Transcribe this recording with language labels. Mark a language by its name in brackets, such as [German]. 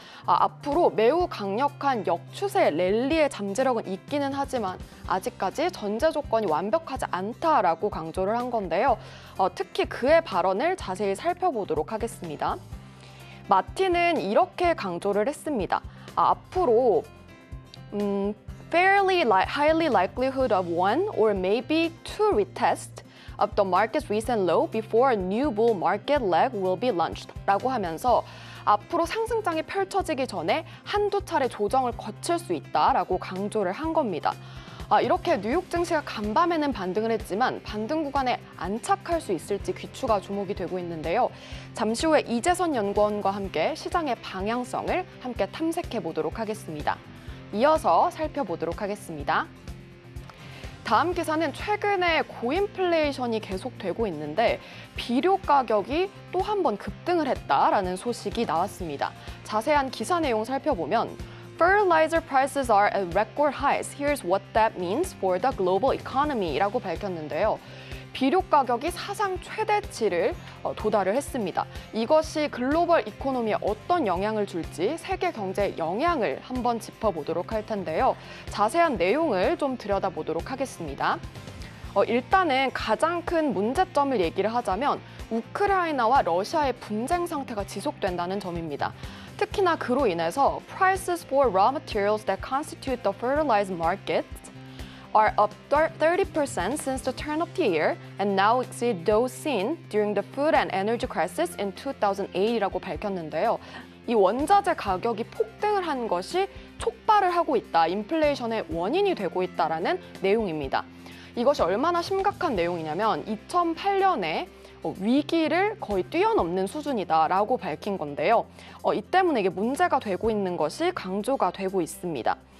[Korean] 앞으로 매우 강력한 역추세 랠리의 잠재력은 있기는 하지만 아직까지 전제 조건이 완벽하지 않다라고 강조를 한 건데요. 특히 그의 발언을 자세히 살펴보도록 하겠습니다. 마틴은 이렇게 강조를 했습니다. 앞으로 [English] fairly highly likelihood of one or maybe two retest of the market's recent low before a new bull market leg will be launched [Korean] 라고 하면서 앞으로 상승장이 펼쳐지기 전에 한두 차례 조정을 거칠 수 있다라고 강조를 한 겁니다. 이렇게 뉴욕 증시가 간밤에는 반등을 했지만 반등 구간에 안착할 수 있을지 귀추가 주목이 되고 있는데요. 잠시 후에 이재선 연구원과 함께 시장의 방향성을 함께 탐색해 보도록 하겠습니다. 이어서 살펴보도록 하겠습니다. 다음 기사는 최근에 고인플레이션이 계속되고 있는데 비료 가격이 또 한 번 급등을 했다라는 소식이 나왔습니다. 자세한 기사 내용 살펴보면 [English] Fertilizer prices are at record highs. Here's what that means for the global economy라고 밝혔는데요. [Korean] 비료 가격이 사상 최대치를 도달을 했습니다. 이것이 글로벌 이코노미에 어떤 영향을 줄지 세계 경제에 영향을 한번 짚어보도록 할 텐데요. 자세한 내용을 좀 들여다보도록 하겠습니다. 일단은 가장 큰 문제점을 얘기를 하자면 우크라이나와 러시아의 분쟁 상태가 지속된다는 점입니다. 특히나 그로 인해서 [English] prices for raw materials that constitute the fertilizer market are up 30% since the turn of the year and now exceed those seen during the food and energy crisis in 2008이라고 밝혔는데요. [Korean] 이 원자재 가격이 폭등을 한 것이 촉발을 하고 있다, 인플레이션의 원인이 되고 있다라는 내용입니다. 이것이 얼마나 심각한 내용이냐면 2008년에 위기를 거의 뛰어넘는 수준이다라고 밝힌 건데요. 이 때문에 이게 문제가 되고 있는 것이 강조가 되고 있습니다.